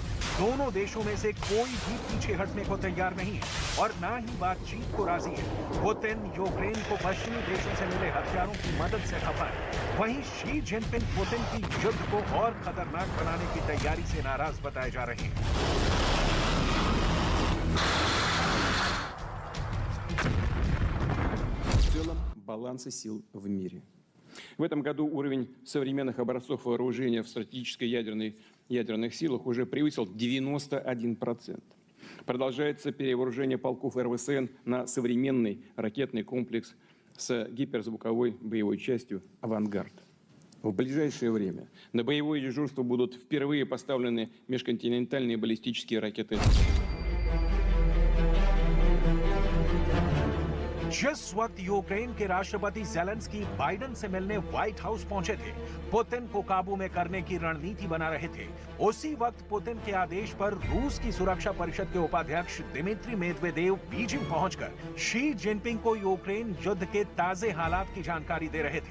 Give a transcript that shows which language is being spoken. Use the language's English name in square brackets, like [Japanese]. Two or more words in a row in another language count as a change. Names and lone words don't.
[Hindi] दोनों देशों में से कोई भी पीछे हटने को तैयार नहीं है और ना ही बातचीत को राजी है। पुतिन यूक्रेन को पश्चिमी देशों से मिले हथियारों की मदद से खपा है। वहीं शी जिनपिंग पुतिन की युद्ध को और खतरनाक बनाने की तैयारी से नाराज बताए जा रहे हैं। [Russian] В целом баланса сил в мире. В этом году уровень современных образцов вооружения в стратегической ядерных силах уже превысил 91%. Продолжается перевооружение полков РВСН на современный ракетный комплекс с гиперзвуковой боевой частью «Авангард». В ближайшее время на боевое дежурство будут впервые поставлены межконтинентальные баллистические ракеты. [Hindi] जिस वक्त यूक्रेन के राष्ट्रपति ज़ेलेंस्की बाइडेन से मिलने व्हाइट हाउस पहुंचे थे, पुतिन को काबू में करने की रणनीति बना रहे थे, उसी वक्त पुतिन के आदेश पर रूस की सुरक्षा परिषद के उपाध्यक्ष दिमित्री मेदवेदेव बीजिंग पहुंचकर शी जिनपिंग को यूक्रेन युद्ध के ताजे हालात की जानकारी दे रहे थे।